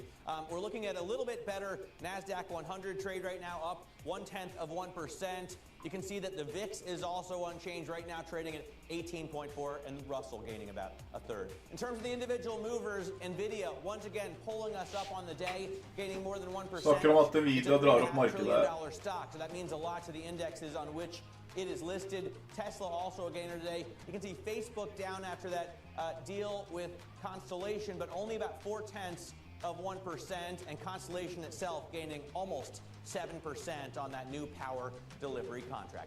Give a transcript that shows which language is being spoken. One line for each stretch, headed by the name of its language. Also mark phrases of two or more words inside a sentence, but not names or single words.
English: We're looking at a little bit better NASDAQ 100 trade right now, up 0.1%. You can see that the VIX is also unchanged right now, trading at 18.4, and Russell gaining about a third. In terms of the individual movers, Nvidia once again pulling us up on the day, gaining more than 1%.
Norwegian: Snakker om at Nvidia drar opp markedet
English: $1 stock, so that means a lot to the indexes on which it is listed. Tesla also a gainer today. You can see Facebook down after that deal with Constellation, but only about 0.4%, and Constellation itself gaining almost 7% on that new power delivery contract.